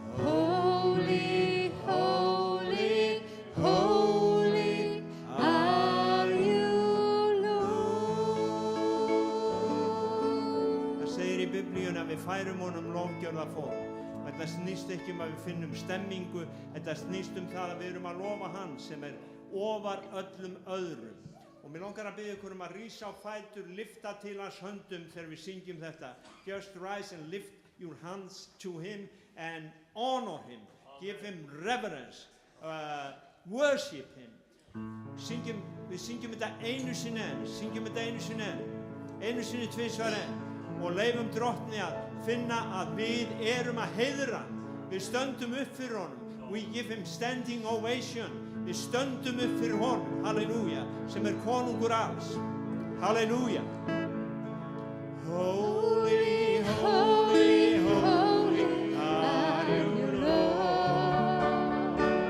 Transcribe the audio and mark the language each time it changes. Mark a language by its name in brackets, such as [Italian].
[English] Holy, holy, holy are you, Lord. [Icelandic] Það segir í Biblíunni að við færum honum lofgjörða fólk. Þetta snýst ekki um að við finnum stemmingu, þetta snýst það að við erum að lofa hann sem ofar öllum öðrum. Og mér langar að biðja ykkur að rísa á fætur, lyfta til hans höndum þegar við syngjum þetta. [English] Just rise and lift your hands to him and honor him. Give him reverence. Worship him. [Icelandic] Við syngjum þetta einu sinni enn. Einu sinni tvisvar enn. Og leifum drottni að finna að við erum að heiðra. Við stöndum upp fyrir honum. [English] We give him standing ovation. [Icelandic] Við stöndum upp fyrir honum. Halleluja. Sem konungur alls. Halleluja. [English] Holy, holy, holy are you, Lord.